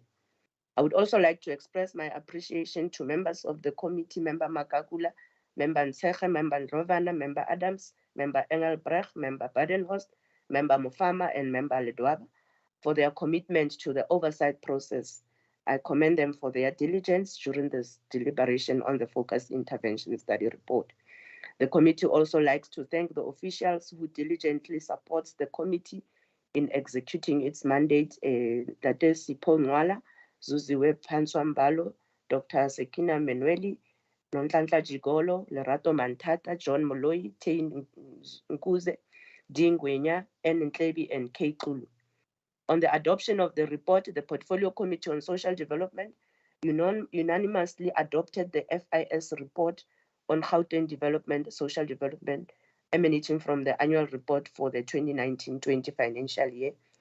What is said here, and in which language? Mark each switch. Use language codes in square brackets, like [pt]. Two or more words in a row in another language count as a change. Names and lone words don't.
[en] I would also like to express my appreciation to members of the committee, Member Makakula, Member Nseche, Member Ndrovana, Member Adams, Member Engelbrecht, Member Badenhorst, Member Mufama, and Member Ledwaba for their commitment to the oversight process. I commend them for their diligence during this deliberation on the Focused Intervention Study Report. The committee also likes to thank the officials who diligently supports the committee in executing its mandate, Tate Sipho Nwala, Zuziwe Panswambalo, Dr. Sekina Menweli, Nonhlanhla Jigolo, Lerato Mantata, John Moloi, Tain Nkuze, Dean Gwenya, N. Ntlebi, and K. Kulu. On the adoption of the report, the Portfolio Committee on Social Development unanimously adopted the FIS report on Gauteng Development, Social Development, emanating from the annual report for the 2019-20 financial year.